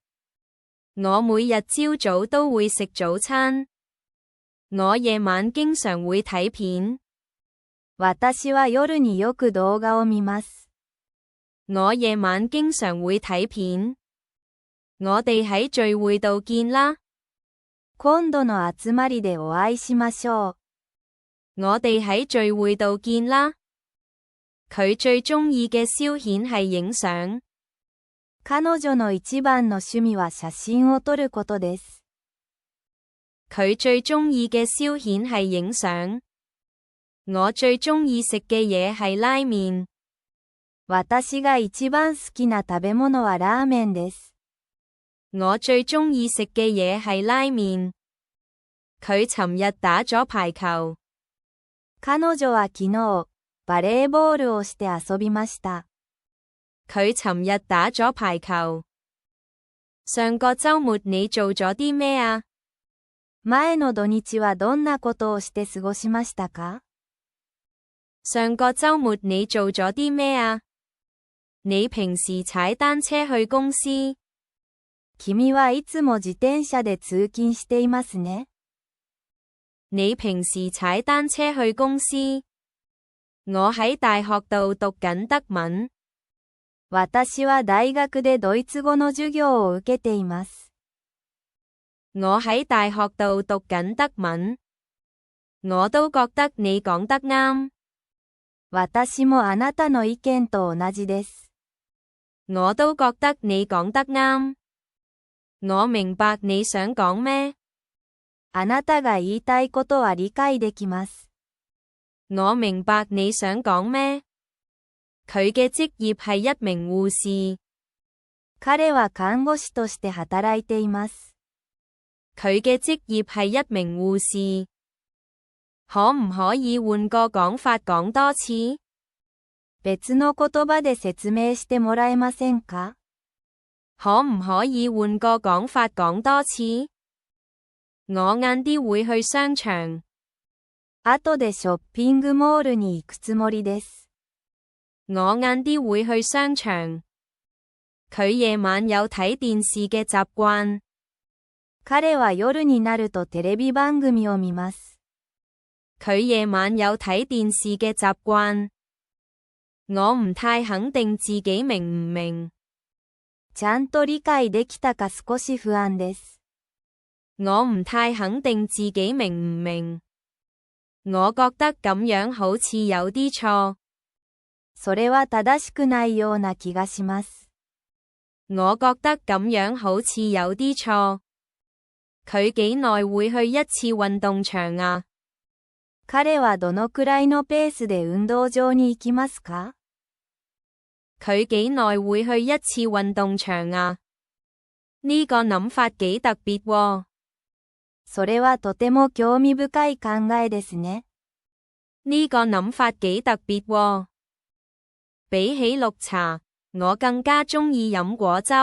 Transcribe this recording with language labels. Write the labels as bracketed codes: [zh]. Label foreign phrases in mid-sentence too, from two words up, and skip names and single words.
[yue] 我每日朝早都會食早餐。我夜晚經常會睇片。 [ja] 私は夜によく動画を見ます。 [yue] 我夜晚經常會睇片。我哋喺聚會度見啦。 [ja] 今度の集まりでお會いしましょう。 [yue] 我哋喺聚會度見啦。佢最中意嘅消遣係影相。 [ja] 彼女の一番の趣味は寫真を撮ることです。 [yue] 佢最中意嘅消遣係影相。我最中意食嘅嘢係拉麵。 [ja] 私が一番好きな食べ物はラーメンです。 [yue] 我最中意食嘅嘢係拉麵。佢尋日打咗排球。 [ja] 彼女は昨日、バレーボールをして遊びました。 [yue] 佢尋日打咗排球。上個週末你做咗啲咩啊？ [ja] 前の土日はどんなことをして過ごしましたか？ [yue] 上個週末你做咗啲咩啊？你平時踩單車去公司？ [ja] 君はいつも自転車で通勤していますね。 [yue] 你平時踩單車去公司？我喺大學度讀緊德文。 [ja] 私は大學でドイツ語の授業を受けています。 [yue] 我喺大學度讀緊德文。我都覺得你講得啱。 [ja] 私もあなたの意見と同じです。 [yue] 我都覺得你講得啱。我明白你想講咩。 [ja] あなたが言いたいことは理解できます。 [yue] 我明白你想講咩。佢嘅職業係一名護士。 [ja] 彼は看護師として働いています。 [yue] 佢嘅職業係一名護士。可唔可以換個講法講多次？ [ja] 別の言葉で説明してもらえませんか？ [yue] 可唔可以換個講法講多次？我晏啲會去商場。 [ja] 後でショッピングモールに行くつもりです。 [yue] 我晏啲會去商場。佢夜晚有睇電視嘅習慣。 [ja] 彼は夜になるとテレビ番組を見ます。 [yue] 佢夜晚有睇電視嘅習慣。我唔太肯定自己明唔明。 [ja] ちゃんと理解できたか少し不安です。 [yue] 我唔太肯定自己明唔明。我覺得咁樣好似有啲錯。 [ja] それは正しくないような気がします。 [yue] 我覺得咁樣好似有啲錯。佢幾耐會去一次運動場啊？ [ja] 彼はどのくらいのペースで運動場に行きますか？ [yue] 佢幾耐會去一次運動場啊？呢個諗法幾特別喎。 [ja] それはとても興味深い考えですね。 [yue] 呢個諗法幾特別喎。比起綠茶，我更加鍾意飲果汁。